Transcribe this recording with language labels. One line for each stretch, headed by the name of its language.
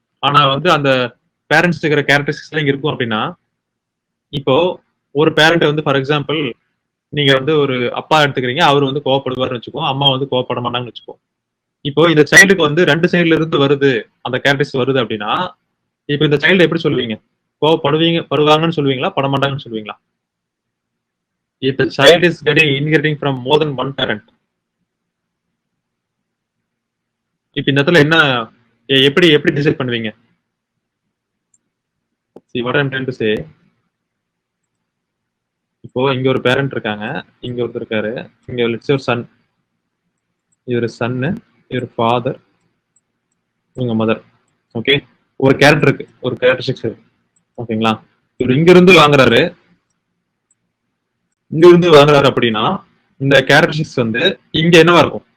Tamil: ஆனா வந்து அந்த பேரண்ட்ஸ் இருக்கிற கேரக்டரிஸ்டிக்ஸ் இங்க இருக்கும் அப்படின்னா, இப்போ ஒரு பேரண்ட் வந்து ஃபார் எக்ஸாம்பிள் நீங்க வந்து ஒரு அப்பா எடுத்துக்கிறீங்க, அவர் வந்து கோவப்படுவார்னு வச்சுக்கோ, அம்மா வந்து கோவப்பட மாட்டாங்கன்னு வச்சுக்கோ. இப்போ இந்த சைல்டுக்கு வந்து 2 சைடுல இருந்து வருது, அந்த கேரக்டரிஸ்டிக்ஸ் வருது அப்படின்னா, இப்போ இந்த சைல்டு எப்படி சொல்லுவீங்க? படுவாங்கன்னு சொல்லுவீங்களா, படமாட்டாங்கன்னு சொல்லுவீங்களா?
English: If the child is inheriting from more than one parent,
Tamil: இப்ப இந்த இடத்துல என்ன எப்படி எப்படி டிசைட் பண்ணுவீங்க?
English: See what I'm trying to say.
Tamil: இப்போ இங்க ஒரு பேரண்ட் இருக்காங்க, இங்க ஒருத்தர் இருக்காரு, இங்க லெட்ஸ் ஒரு சன், இவர் சன்னு, இவர் ஃபாதர், இவங்க மதர். ஓகே, ஒரு கேரக்டர் இருக்கு, ஒரு கேரக்டரிஸ்டிக்ஸ் இருக்கு. ஓகேங்களா? இவர் இங்க இருந்து வாங்குறாரு, இங்க இருந்து வாங்குறாரு அப்படின்னா இந்த கேரக்டரிஸ்டிக்ஸ் வந்து இங்க என்னவா இருக்கும்?